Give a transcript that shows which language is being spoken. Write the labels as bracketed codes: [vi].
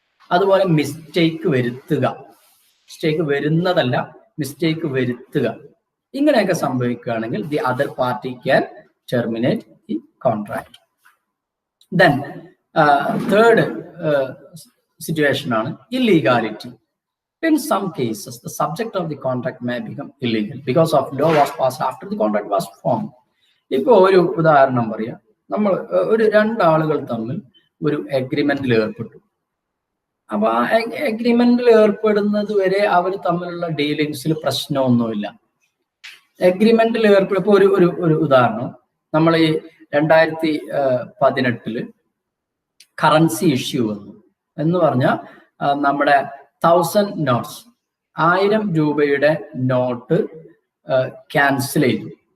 [ml] അതുപോലെ മിസ്റ്റേക്ക് വരുത്തുക, മിസ്റ്റേക്ക് വരുന്നതല്ല, മിസ്റ്റേക്ക് വരുത്തുക. ഇങ്ങനെയൊക്കെ സംഭവിക്കുകയാണെങ്കിൽ [en] The other party can terminate the contract. Then third situation ആണ് illegality. In some cases, the subject of the contract may become illegal because of law was passed after the contract was formed. [ml] ഇപ്പോൾ ഒരു ഉദാഹരണം പറയാം. നമ്മൾ രണ്ടാളുകൾ തമ്മിൽ ഒരു അഗ്രിമെന്റിൽ ഏർപ്പെട്ടു. അപ്പൊ ആ അഗ്രിമെന്റിൽ ഏർപ്പെടുന്നത് വരെ അവർ തമ്മിലുള്ള ഡീലിങ്സിൽ പ്രശ്നമൊന്നുമില്ല. അഗ്രിമെന്റിൽ ഏർപ്പെടുമ്പോൾ ഒരു ഉദാഹരണം, നമ്മൾ ഈ 2018 കറൻസി ഇഷ്യൂ വന്നു എന്ന് പറഞ്ഞാൽ നമ്മുടെ 1000 നോട്ട്സ്, 1000 രൂപയുടെ നോട്ട് ക്യാൻസൽ ചെയ്തു.